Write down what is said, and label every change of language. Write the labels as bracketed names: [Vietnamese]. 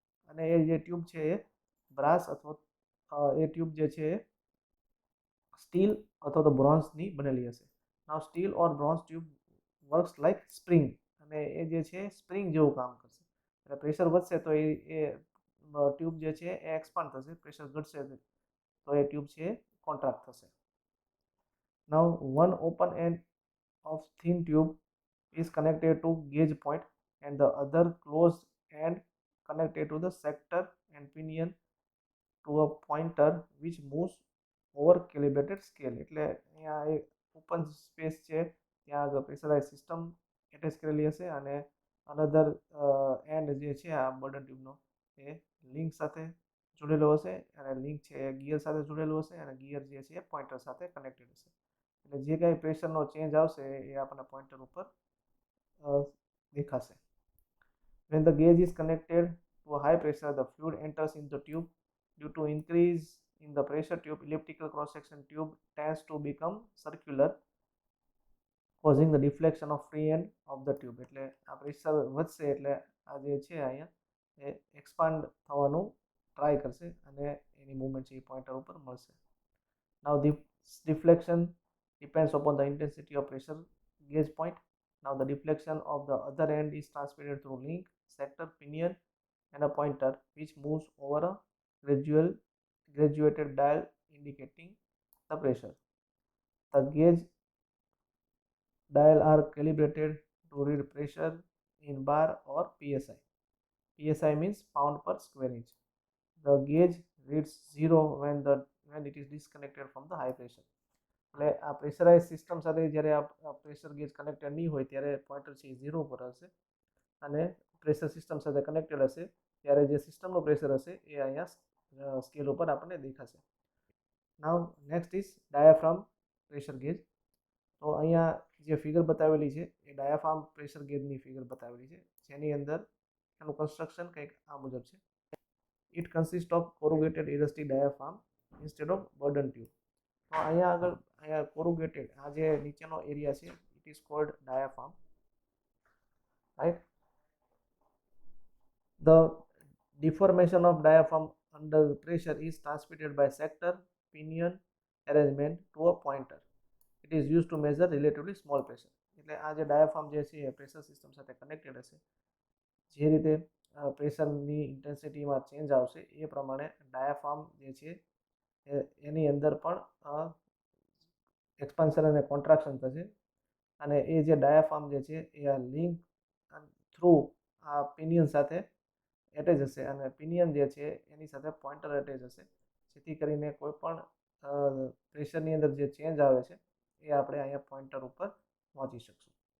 [Gujarati] અને એ જે ટ્યુબ છે એ બ્રાસ અથવા એ ટ્યુબ જે છે એ સ્ટીલ અથવા તો બ્રોન્ઝની બનેલી હશે. [English] now steel or bronze tube works like spring, [Gujarati] અને એ જે છે સ્પ્રિંગ જેવું કામ કરશે. એટલે પ્રેશર વધશે તો એ ટ્યુબ જે છે એ એક્સપાન્ડ થશે, પ્રેશર ઘટશે તો એ ટ્યુબ છે એ કોન્ટ્રાક્ટ થશે. [English] Now one open end of thin tube is connected to gauge point and the other closed end connected to the sector and pinion to a pointer which moves over calibrated scale. [Gujarati] એટલે અહીંયા એક open space છે ત્યાં આગળ pressurise system attach કરેલી હશે અને another and જે છે આ બર્ડન ટ્યુબનો એ લિંક સાથે જોડેલો હશે અને લિંક છે એ ગિયર સાથે જોડેલું હશે અને ગિયર જે છે એ પોઇન્ટર સાથે કનેક્ટેડ હશે. એટલે જે કાંઈ પ્રેશરનો ચેન્જ આવશે એ આપણને પોઇન્ટર ઉપર દેખાશે. [English] When the gauge is connected to a high pressure, the fluid enters in the tube. Due to increase in the pressure tube, elliptical cross section tube tends to become circular, causing the deflection of free end of the tube. [Gujarati] એટલે આ pressure વધશે એટલે આ જે છે અહીંયા એ expand થવાનું try કરશે અને એની મૂવમેન્ટ છે એ પોઈન્ટર ઉપર મળશે. [English] Now this deflection depends upon the intensity of pressure gauge point. Now the deflection of the other end is transmitted through link, sector, pinion and a pointer which moves over a graduated dial indicating the pressure. The gauge dial are calibrated to read pressure in bar or PSI. PSI means pound per square inch. The gauge reads 0 when it is disconnected from the high pressure. [Gujarati] એટલે આ pressurise system સાથે જ્યારે આ pressure gauge connected નહીં હોય ત્યારે pointer છે એ 0 પર હશે અને પ્રેશર સિસ્ટમ સાથે કનેક્ટેડ હશે ત્યારે જે સિસ્ટમનું પ્રેશર હશે એ અહીંયા સ્કેલ ઉપર આપણને દેખાશે. [English] Now next is diaphragm pressure gauge. [Gujarati] તો અહીંયા જે ફિગર બતાવેલી છે એ ડાયાફ્રામ પ્રેશર ગેજની ફિગર બતાવેલી છે જેની અંદર એનું કન્સ્ટ્રક્શન કંઈક આ મુજબ છે. [English] It consist of corrugated elastic diaphragm instead of Bourdon tube. [Gujarati] તો અહીંયા આગળ અહીંયા કોરુગેટેડ આ જે નીચેનો એરિયા છે [English] it is called diaphragm, [Gujarati] right. [English] The deformation of diaphragm under pressure is transmitted by sector pinion arrangement to a pointer. It is used to measure relatively small pressure. [Gujarati] એટલે આ જે ડાયાફ્રામ જે છે એ pressure system સાથે connected હશે. જે રીતે પ્રેશરની ઇન્ટેન્સિટીમાં change આવશે એ પ્રમાણે ડાયાફ્રામ જે છે એની અંદર પણ એક્સપાન્શન અને કોન્ટ્રાક્શન થશે અને એ જે ડાયાફ્રામ જે છે એ આ લિંક થ્રુ આ પિનિયન સાથે એટેચ હશે અને પિનિયન જે છે એની સાથે પોઈન્ટર એટેચ હશે જેથી કરીને કોઈ પણ પ્રેશરની અંદર જે ચેન્જ આવે છે એ આપણે અહીંયા પોઈન્ટર ઉપર વાંચી શકશું.